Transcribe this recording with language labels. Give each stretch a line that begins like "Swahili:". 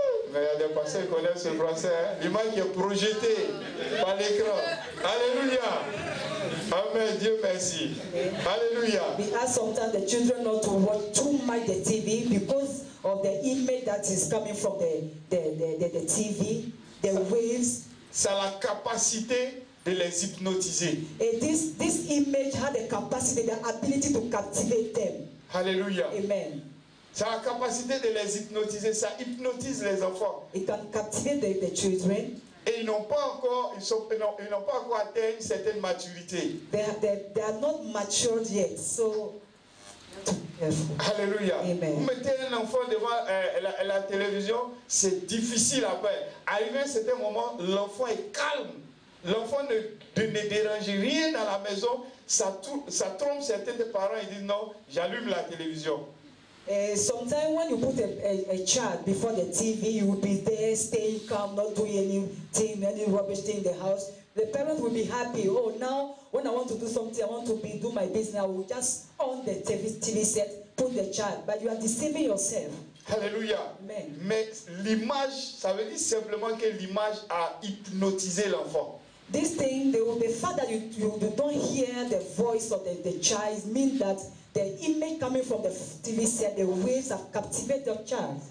French: Mais il y a des personnes qui connaissent ce français. Hein? L'image qui est projetée par l'écran. Alléluia. Amen. Dieu merci. Alléluia.
English: We ask sometimes the children not to watch too much the TV because of the image that is coming from the TV, the waves.
French: Ça a la capacité de les hypnotiser.
English: And this image had the capacity, the ability to captivate them.
French: Alléluia. Amen. Ça a la capacité de les hypnotiser. Ça hypnotise les enfants.
English: It can captivate the children.
French: Et ils n'ont pas encore atteint une certaine maturité.
English: They are not matured yet, so
French: Alléluia. Amen. Vous mettez un enfant devant la télévision, c'est difficile après. Arrivé à un certain moment, l'enfant est calme. L'enfant ne dérange rien dans la maison. Ça trompe certains des parents. Ils disent non, j'allume la télévision.
English: Sometimes when you put a child before the TV, you will be there, staying calm, not doing anything, any rubbish thing in the house. The parent will be happy. Oh, now when I want to do something, I want to do my business, I will just on the TV set, put the child. But you are deceiving yourself.
French: Alléluia. Amen. Mais l'image, ça veut dire simplement que l'image a hypnotisé l'enfant.
English: This thing, the fact that you don't hear the voice of the child means that the image coming from the TV set, the waves have captivated the child.